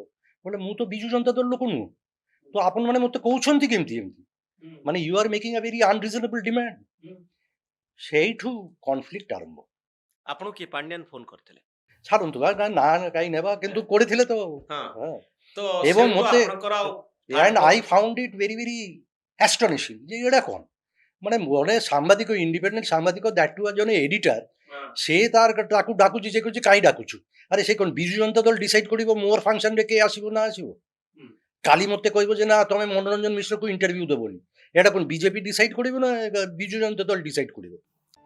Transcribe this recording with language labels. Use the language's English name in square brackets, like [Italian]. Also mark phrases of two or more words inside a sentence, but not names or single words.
[Odia] ବୋଲେ ମୁଁ ତ ବିଜୁ ଜନତା ଦଳ ଲୋକ ନୁହଁ, ତ ଆପଣମାନେ ମତେ କହୁଛନ୍ତି କେମିତି ଏମିତି, ମାନେ [English] you are making a very unreasonable demand. [Odia] ସେଇଠୁ କନଫ୍ଲିକ୍ଟ ଆରମ୍ଭ। ଆପଣଙ୍କୁ କିଏ ପାଣ୍ଡିଆନ ଫୋନ କରିଥିଲେ? ଛାଡ଼ନ୍ତୁ ନା କାହିଁ ନେବା, କିନ୍ତୁ କରିଥିଲେ ତ। ତ ଏବଂ ସେଇଠୁ ମତେ ଆପଣଙ୍କର ଆଉ [English] and I found it very very astonishing [Odia] ଯେ ଏଇଟା କ'ଣ, ମାନେ ଗୋଟେ ସାମ୍ବାଦିକ, ଇଣ୍ଡିପେଣ୍ଡେଣ୍ଟ ସାମ୍ବାଦିକ, [English] that too [Odia] ଜଣେ ଏଡିଟର, ସେ ତାକୁ ଡାକୁଛି, ସେ କହୁଛି କାହିଁ ଡାକୁଛୁ। ଆରେ ସେ କ'ଣ ବିଜୁ ଜନତା ଦଳ ଡିସାଇଡ କରିବ ମୋର ଫଙ୍କସନରେ କିଏ ଆସିବ ନା ଆସିବ। କାଲି ମତେ କହିବ ଯେ ନା ତମେ ମନୋରଞ୍ଜନ ମିଶ୍ରକୁ ଇଣ୍ଟରଭ୍ୟୁ ଦେବନି, এটা କ'ଣ ବିଜେପି ଡିସାଇଡ କରିବ ନା ବିଜୁ ଜନତା ଦଳ ଡିସାଇଡ କରିବ।